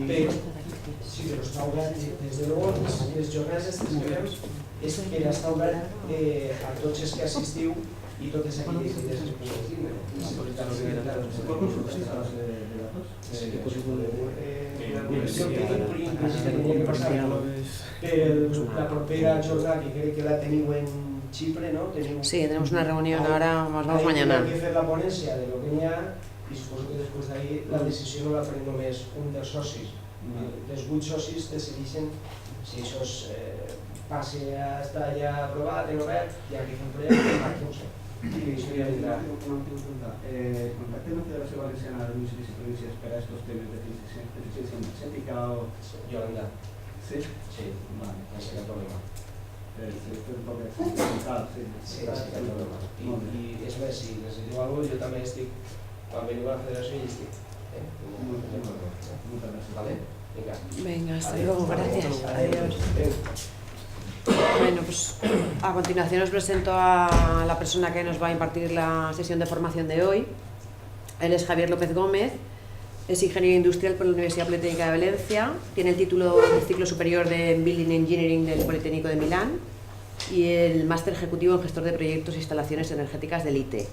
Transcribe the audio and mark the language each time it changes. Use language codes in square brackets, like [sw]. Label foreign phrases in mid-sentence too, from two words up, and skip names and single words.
[ca] Però, sí, però està obert, des de llavors, les jornades d'estiu és per estar obert a tots els que assistiu i totes aquelles idees que pugueu tindre. La propera jornada, que crec que la teniu en Chipre, ¿no? [es] Sí, tenemos una reunión ahora, vamos mañana. Hay que hacer la ponencia de lo que [ca] n'hi ha i suposo que després d'ahir la decisió no la pren només un dels socis. Els 8 socis decideixen si això passi a estar ja aprovat, en obert, ja que fem projecte, a 15. I això ja vindrà. Una última pregunta. [es] ¿Contacten la Federación Valenciana de Municipios y Provincias para estos temas de eficiencia energética o...? Yolanda. Sí? Sí, Vale. [ca] no sé cap problema. Sí, un poc experimental, sí. Sí, cap problema. I és més, si necessitiu alguna cosa, jo també estic, quan veniu a la federació, hi estic. Moltes gràcies. Vale? Vinga. [es] Venga, hasta luego, gracias. Adiós. Bueno, pues a continuación os presento a la persona que nos va a impartir la sesión de formación de hoy. Él es Javier López Gómez, es ingeniero industrial por la Universidad Politécnica de Valencia, tiene el título del ciclo superior de Building Engineering del Politécnico de Milán y el máster ejecutivo en gestor de proyectos e instalaciones energéticas del ITE.